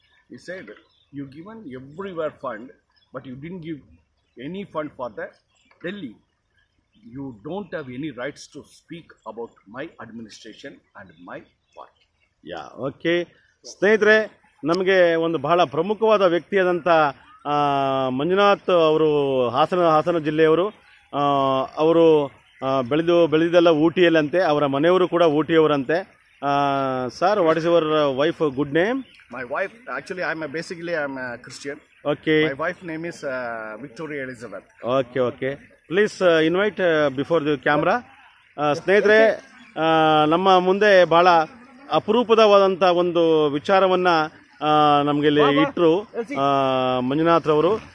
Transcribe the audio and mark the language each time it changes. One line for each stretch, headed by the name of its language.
English: He said, you given everywhere fund, but you didn't give any fund for the Delhi. You don't have any rights to speak about my administration and my party.
Kannada: Yeah okay ಸ್ನೇಹಿತರೆ, ನಮಗೆ ಒಂದು ಬಹಳ ಪ್ರಮುಖವಾದ ವ್ಯಕ್ತಿಯಾದಂಥ ಮಂಜುನಾಥ್ ಅವರು ಹಾಸನ ಜಿಲ್ಲೆಯವರು. ಅವರು ಬೆಳೆದಿದ್ದೆಲ್ಲ ಊಟಿಯಲ್ಲಂತೆ, ಅವರ ಮನೆಯವರು ಕೂಡ ಊಟಿಯವರಂತೆ.
English: Sir, what is your wife good name? My wife, actually I'm a Christian. Okay. My wife name is Victoria Elizabeth. Okay. Please invite before the camera.
Kannada: ಸ್ನೇಹಿತರೆ, ನಮ್ಮ ಮುಂದೆ ಬಹಳ ಅಪರೂಪದವಾದಂಥ ಒಂದು ವಿಚಾರವನ್ನು ನಮಗೆ ಇಲ್ಲಿ ಇಟ್ಟರು ಮಂಜುನಾಥ್ರವರು.